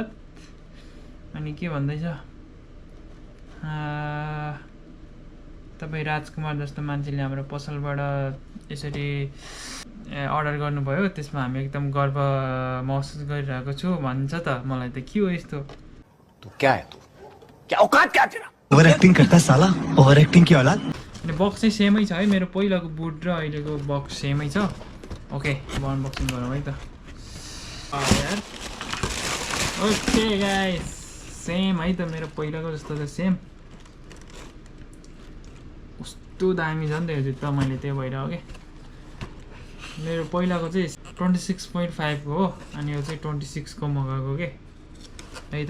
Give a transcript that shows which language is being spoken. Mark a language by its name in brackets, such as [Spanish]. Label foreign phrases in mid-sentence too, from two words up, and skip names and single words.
[Nepali] अनि के भन्दैछ, तपाईँ राजकुमार जस्तो मान्छेले हाम्रो पसलबाट यसरी अर्डर गर्नुभयो, त्यसमा हामी एकदम गर्व महसुस गरिरहेको छु भन्छ त। मलाई त के हो यस्तो, [Hindi] क्या है तू, क्या औकात क्या तेरा, [English] over acting [Hindi] करता है साला, [English] over acting [Hindi] की औलाद। [Nepali] अनि बक्स चाहिँ सेमै छ है, मेरो पहिलाको बुट र अहिलेको बक्स सेमै छ। ओके, अब अनबक्सिङ गरौँ है त यार। ओके गाइस, सेम है त, मेरो पहिलाको जस्तो त सेम। कस्तो दामी छ नि त यो जुत्ता, मैले त्यही भएर हो मेरो पहिलाको चाहिँ 26.5 को हो, अनि यो चाहिँ 26 को मगाएको है त।